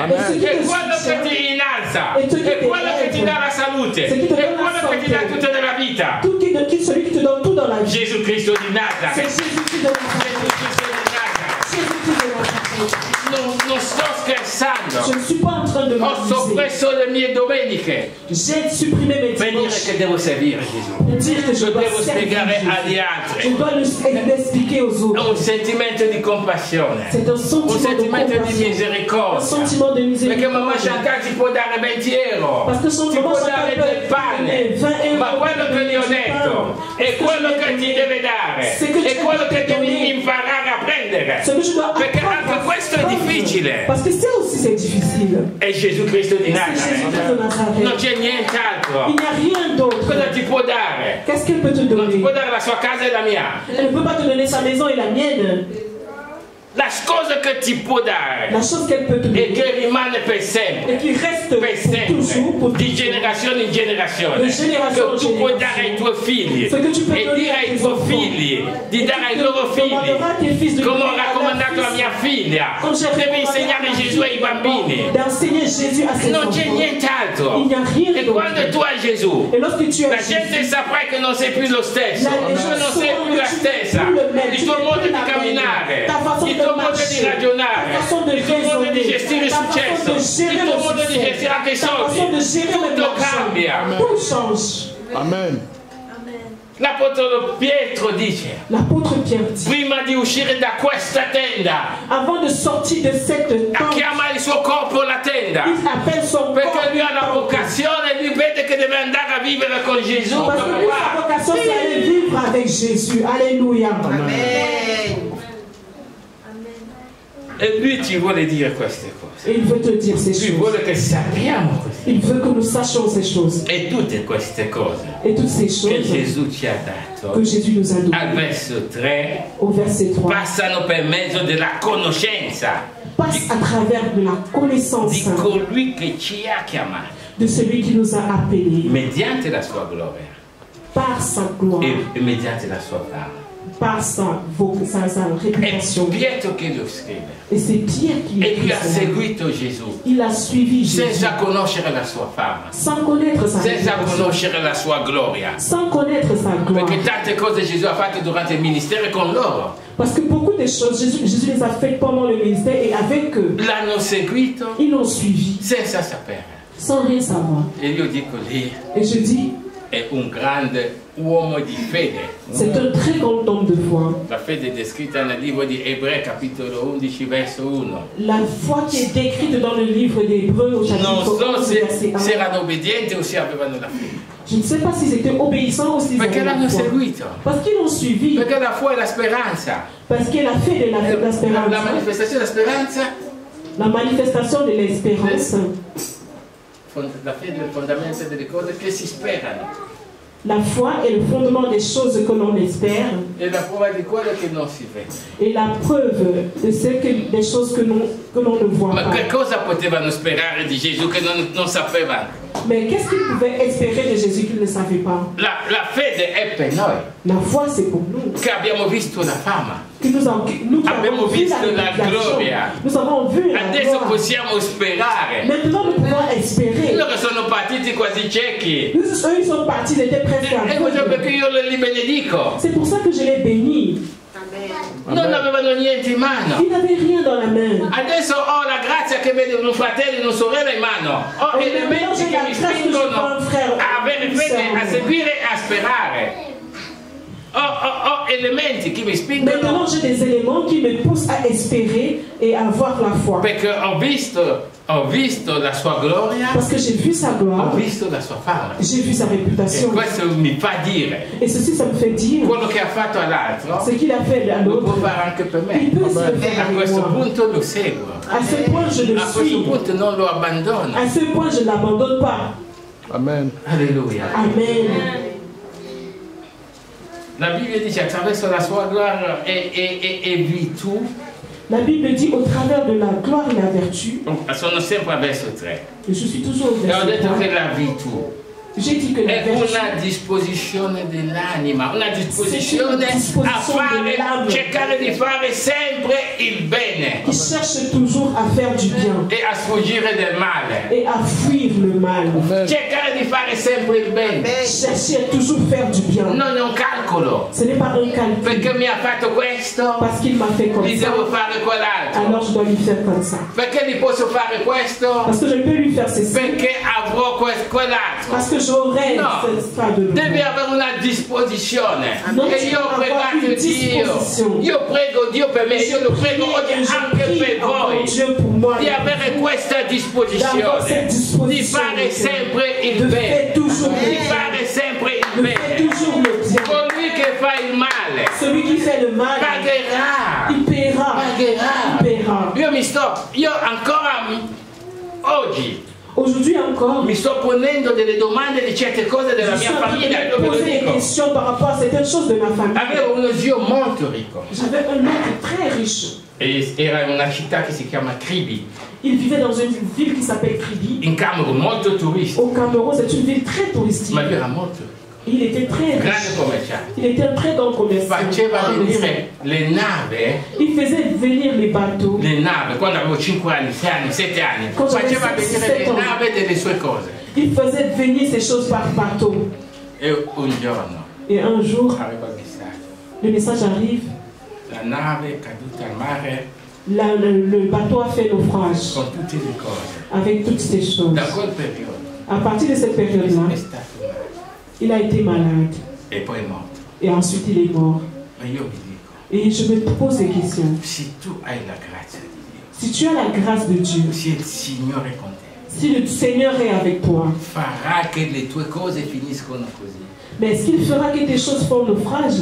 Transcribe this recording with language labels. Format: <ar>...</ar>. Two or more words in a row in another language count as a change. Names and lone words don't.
<fr>et ce qui</fr> <it>E te quello che</it> <fr>soutient,</fr> <it>ti innalza.</it> <fr>et ce qui</fr> <it>E te quello che ti</it> <fr>lève,</fr> <it>dà la salute.</it> <fr>ce qui te</fr> <it>E</it> <fr>donne la</fr> <it>quello che ti dà</it> <fr>santé.</fr> <it>tutta nella vita.</it> <fr>tout celui qui te donne tout dans la vie.</fr> <it>Gesù Cristo di</it> <fr>C'est Nazareth. Jésus-Christ de Nazareth.</fr> <it>Gesù Cristo di Nazareth.</it> <fr>Jésus-Christ de Nazareth.</fr> <it>Non sto scherzando.</it> <fr>Je ne suis pas en train de</fr> <it>Ho</it> <fr>m'amuser.</fr> <it>soppresso le mie domeniche</it> <fr>J'ai supprimé mes</fr> <it>per dire</it> <fr>dimanches</fr> <it>che devo servire Gesù.</it> <fr>pour dire que je</fr> <it>Lo</it> <fr>dois</fr> <it>devo</it> <fr>servir</fr> <it>spiegare</it> <fr>Jésus.</fr> <it>agli</it> <fr>Je</fr> <it>altri.</it> <fr>dois l'expliquer aux</fr> <it>È</it> <fr>autres.</fr> <it>un sentimento di compassione.</it> <fr>C'est un</fr> <it>Un</it> <fr>sentiment de</fr> <it>sentimento di</it> <fr>compassion. Un</fr> <it>misericordia.</it> <fr>sentiment de</fr> <it>Perché mamma</it> <fr>miséricorde.</fr> <it>Chantal ti può dare 20 euro,</it> <fr>Parce que son</fr> <it>ti</it> <fr>maman</fr> <it>può dare</it> <fr>Chantal</fr> <it>del pane, 20 euro, ma quello che gli ho detto è quello che ti deve dare, è quello che devi imparare a prendere.</it> <fr>Ce que je dois</fr> <it>Perché</it> <fr>apprendre</fr> <it>anche</it> <fr>à</fr> <it>questo è</it> <fr>prendre.</fr> <it>difficile.</it> <fr>Parce que ça aussi c'est difficile.</fr> <it>È Gesù Cristo di</it> <fr>C'est Jésus-Christ de Nazareth. Nazareth.</fr> <it>Non c'è</it> <fr>Il</fr> <it>nient'altro.</it> <fr>n'y a rien d'autre.</fr> <it>Cosa ti può dare?</it> <fr>Qu'est-ce qu'elle peut te</fr> <it>Non ti</it> <fr>donner?</fr> <it>può dare la sua casa e la mia.</it> <fr>Elle ne peut pas te donner sa maison et la mienne.</fr> <it>La cosa che ti può dare</it> <fr>La chose qu'elle peut te</fr> <it>e</it> <fr>donner</fr> <it>che rimane per</it> <fr>et</fr> <it>sempre.</it> <fr>qui reste</fr> <it>Per</it> <fr>pour toujours, pour</fr> <it>sempre, di generazione in generazione, Di generazione che tu in puoi generazione. dare ai tuoi figli</it> <fr>Ce que tu peux</fr> <it>e</it> <fr>donner</fr> <it>dire</it> <fr>à</fr> <it>ai</it> <fr>tes</fr> <it>tuoi</it> <fr>enfants.</fr> <it>figli, di</it> <fr>Et</fr> <it>dare ai</it> <fr>tu</fr> <it>loro</it> <fr>commanderas tes fils</fr> <it>figli,</it> <fr>de</fr> <it>come ho</it> <fr>donner à leurs</fr> <it>raccomandato a</it> <fr>fils.</fr> <it>mia figlia,</it> <fr>Comme j'ai</fr> <it>devi</it> <fr>recommandé</fr> <it>insegnare</it> <fr>à ma</fr> <it>Gesù ai</it> <fr>fille</fr> <it>bambini,</it> <fr>d'enseigner Jésus à ses</fr> <it>non c'è</it> <fr>enfants.</fr> <it>nient'altro.</it> <fr>Il n'y a rien</fr> <it>E</it> <fr>d'autre.</fr> <it>quando tu hai Gesù,</it> <fr>Et lorsque tu</fr> <it>la</it> <fr>as</fr> <it>gente</it> <fr>Jésus,</fr> <it>saprà che non sei più lo stesso,</it> <fr>les</fr> <it>tu</it> <fr>gens</fr> <it>non sei</it> <fr>sauront</fr> <it>più la</it> <fr>que tu</fr> <it>stessa,</it> <fr>n'es plus le même,</fr> <it>il</it> <fr>tu</fr> <it>tuo</it> <fr>n'es</fr> <it>modo</it> <fr>plus</fr> <it>di</it> <fr>la même.</fr> <it>camminare,</it> <fr>Ta façon</fr> <it>il</it> <fr>de</fr> <it>tuo modo di</it> <fr>marcher,</fr> <it>ragionare,</it> <fr>ta façon de</fr> <it>il tuo modo di</it> <fr>raisonner,</fr> <it>gestire il</it> <fr>ta façon</fr> <it>successo,</it> <fr>de gérer</fr> <it>il</it> <fr>le</fr> <it>tuo modo di</it> <fr>succès,</fr> <it>gestire anche i</it> <fr>ta façon de</fr> <it>soldi,</it> <fr>gérer le</fr> <it>tutto</it> <fr>marché.</fr> <it>cambia.</it> <fr>Tout change. Amen.</fr> <it>L'apostolo Pietro dice,</it> <fr>L'apôtre Pierre dit,</fr> <it>prima di uscire da questa tenda,</it> <fr>avant de sortir de cette tente,</fr> <it>chiama il suo corpo la tenda,</it> <fr>il appelle son corps.</fr> <it>perché lui ha la vocazione, lui vede che deve andare a vivere con Gesù.</it> <fr>Parce que lui, sa vocation, c'est aller vivre avec Jésus. Alléluia.</fr> <it>E lui ci vuole dire queste cose.</it> <fr>Et il veut te dire ces</fr> <it>Lui</it> <fr>choses.</fr> <it>vuole che sappiamo queste</it> <fr>Il veut que nous sachions ces choses.</fr> <it>e tutte queste cose</it> <fr>Et toutes ces</fr> <it>che</it> <fr>choses</fr> <it>Gesù ci ha</it> <fr>que</fr> <it>dato</it> <fr>Jésus nous a</fr> <it>al</it> <fr>données.</fr> <it>verso 3</it> <fr>Au verset 3.</fr> <it>passano per mezzo della conoscenza</it> <fr>Passe à travers de la connaissance</fr> <it>di colui che ci ha chiamati</it> <fr>de celui qui nous a appelés</fr> <it>mediante la sua gloria</it> <fr>par sa gloire,</fr> <it>e mediante la sua fama.</it> <fr>par sa</fr> <it>È</it> <fr>réputation.</fr> <it>Pietro che lo scrive</it> <fr>Et c'est Pierre qui</fr> <it>e lui</it> <fr>écrit</fr> <it>ha</it> <fr>cela.</fr> <it>seguito Gesù</it> <fr>Il a suivi Jésus</fr> <it>senza conoscere la sua fama,</it> <fr>sans connaître sa</fr> <it>senza</it> <fr>réputation,</fr> <it>conoscere la sua gloria.</it> <fr>sans connaître sa gloire.</fr> <it>Perché tante cose Gesù ha fatto durante il ministero con loro.</it> <fr>Parce que beaucoup de choses, Jésus les a faites pendant le ministère et avec eux,</fr> <it>L'hanno seguito</it> <fr>ils l'ont suivi</fr> <it>senza sapere.</it> <fr>sans rien savoir.</fr> <it>E io dico lì,</it> <fr>Et je dis,</fr> <it>è un grande uomo di fede.</it> <fr>c'est un très grand homme de foi.</fr> <it>La fede è descritta nel libro di Ebrei, capitolo 11, verso 1.</it> <fr>La foi qui est décrite dans le livre d'Hébreux au</fr> <it>Non</it> <fr>chapitre</fr> <it>so</it> <fr>11, verset 1.</fr> <it>se erano obbedienti o se avevano la fede.</it> <fr>Je ne sais pas s'ils étaient obéissants ou s'ils</fr> <it>Perché</it> <fr>avaient la</fr> <it>l'hanno</it> <fr>foi.</fr> <it>seguito.</it> <fr>Parce qu'ils l'ont suivi.</fr> <it>Perché</it> <fr>la foi</fr> <it>è la speranza.</it> <fr>Parce qu'il a fait de</fr> <it>La</it> <fr>l'espérance.</fr> <it>manifestazione della speranza,</it> <fr>La manifestation de l'espérance.</fr> <it>la fede è il fondamento delle cose che si sperano.</it> <fr>La foi est le fondement des choses que l'on espère</fr> <it>È la prova di quello che non si vede.</it> <fr>et la preuve de des choses que l'on ne voit</fr> <it>Ma che</it> <fr>pas.</fr> <it>cosa potevano sperare di Gesù che non sapevano?</it> <fr>Mais qu'est-ce qu'ils pouvaient espérer de Jésus qu'ils ne savaient pas?</fr> <it>La fede è per noi,</it> <fr>La foi, c'est pour nous.</fr> <it>che abbiamo visto la fama.</it> <fr>Que nous avons</fr> <it>Abbiamo</it> <fr>vu</fr> <it>visto la</it> <fr>réalisation.</fr> <it>gloria.</it> <fr>Nous avons vu la</fr> <it>Adesso</it> <fr>gloire.</fr> <it>possiamo sperare.</it> <fr>Maintenant, nous pouvons espérer.</fr> <it>Loro sono partiti quasi ciechi.</it> <fr>Eux, ils sont partis, ils étaient presque</fr> <it>E questo</it> <fr>aveugles.</fr> <it>perché io li benedico.</it> <fr>C'est pour ça que je les bénis.</fr> <it>Non avevano niente in mano.</it> <fr>Ils n'avaient rien dans la main.</fr> <it>Adesso ho la grazia che vede un fratello e una sorella in mano. Ho elementi che mi spingono a avere fede, a seguire e a sperare. Ho elementi che mi</it> <fr>Maintenant,</fr> <it>spingono</it> <fr>j'ai des éléments qui me poussent à espérer et à avoir la foi.</fr> <it>perché ho visto la sua gloria,</it> <fr>Parce que j'ai vu sa</fr> <it>ho</it> <fr>gloire,</fr> <it>visto la sua fama.</it> <fr>j'ai vu sa</fr> <it>E</it> <fr>réputation.</fr> <it>questo mi fa dire</it> <fr>Et ceci, ça me fait dire</fr> <it>quello che ha fatto all'altro</it> <fr>ce qu'il a fait à</fr> <it>lo può</it> <fr>l'autre.</fr> <it>fare anche per</it> <fr>Il</fr> <it>me.</it> <fr>peut se le faire</fr> <it>A</it> <fr>avec</fr> <it>questo</it> <fr>moi.</fr> <it>punto lo seguo.</it> <fr>À ce point, je le</fr> <it>A questo</it> <fr>suis.</fr> <it>punto non lo abbandono.</it> <fr>À ce point, je ne l'abandonne pas. Amen. Alleluia. Amen.</fr> <it>La Bibbia dice attraverso la sua gloria e virtù.</it> <fr>La Bible dit au travers de la gloire et la vertu,</fr> <it>Sono sempre a verso 3.</it> <fr>et je suis toujours au</fr> <it>E ho</it> <fr>verset</fr> <it>detto</it> <fr>3,</fr> <it>che la virtù</it> <fr>J'ai dit que la vertu,</fr> <it>una disposizione dell'anima, una disposizione a fare, cercare di fare sempre il bene.</it> <fr>Qui cherche toujours à faire du bien.</fr> <it>E a sfuggire del male.</it> <fr>Et à fuir le mal.</fr> <it>Cercare di fare sempre il bene.</it> <fr>Chercher à toujours faire du bien.</fr> <it>Non è un calcolo.</it> <fr>Ce n'est pas un calcul.</fr> <it>Perché mi ha fatto questo,</it> <fr>Parce qu'il m'a fait comme</fr> <it>gli</it> <fr>ça.</fr> <it>devo fare quell'altro.</it> <fr>Alors je dois lui faire comme ça.</fr> <it>Perché gli posso fare questo,</it> <fr>Parce que je peux lui faire ceci.</fr> <it>perché avrò quell'altro.</it> <fr>Parce que j'aurai ça de</fr> <it>Devi</it> <fr>nouveau.</fr> <it>avere una disposizione.</it> <fr>Non,</fr> <it>E</it> <fr>tu</fr> <it>io ho</it> <fr>dois avoir</fr> <it>pregato</it> <fr>une</fr> <it>Dio.</it> <fr>disposition.</fr> <it>Io prego Dio per me, io lo prego oggi anche per voi.</it> <fr>Dieu pour moi.</fr> <it>Di avere questa disposizione, di fare sempre il bene, di fare sempre il bene. Colui che fa il male</it> <fr>Celui qui fait le mal,</fr> <it>pagherà.</it> <fr>il paiera. Il paiera.</fr> <it>Io ancora oggi</it> <fr>Aujourd'hui encore,</fr> <it>mi sto ponendo delle domande di certe cose della</it> <fr>je suis</fr> <it>mia</it> <fr>en train</fr> <it>famiglia,</it> <fr>de</fr> <it>io</it> <fr>me</fr> <it>ve lo</it> <fr>poser des</fr> <it>dico.</it> <fr>questions par rapport à certaines choses de ma famille.</fr> <it>Avevo uno zio molto ricco</it> <fr>J'avais un oncle très riche.</fr> <it>e era in una città che si chiama Kribi,</it> <fr>Il vivait dans une ville qui s'appelle Kribi.</fr> <it>in Camerun, molto turisti,</it> <fr>Au Cameroun, c'est une ville très touristique.</fr> <it>ma lui era molto ricco,</it> <fr>Il était très</fr> <it>grande</it> <fr>riche.</fr> <it>commerciante.</it> <fr>Il était un très grand commerçant.</fr> <it>Faceva venire le nave,</it> <fr>Il faisait venir les bateaux.</fr> <it>quando avevo 5 anni, 6 anni, 7 anni, Cosa faceva avessi venire 7 le anni. navi delle sue cose.</it> <fr>Il faisait venir ces choses par bateau.</fr> <it>E un giorno</it> <fr>Et un jour,</fr> <it>aveva il messaggio,</it> <fr>le message arrive.</fr> <it>la nave è caduta al mare</it> <fr>Le bateau a fait naufrage</fr> <it>con tutte le cose.</it> <fr>avec toutes ces choses.</fr> <it>Da quel periodo</it> <fr>À partir de cette période-là,</fr> <it>è stato male</it> <fr>il a été malade.</fr> <it>e poi è morto.</it> <fr>Et ensuite, il est mort.</fr> <it>Ma io vi dico,</it> <fr>Et je me pose des questions.</fr> <it>se tu hai la grazia di Dio,</it> <fr>Si tu as la grâce de Dieu,</fr> <it>se il Signore è con te,</it> <fr>si le Seigneur est avec toi,</fr> <it>farà che le tue cose finiscono così,</it> <fr>mais est-ce qu'il fera que tes choses font naufrage?</fr>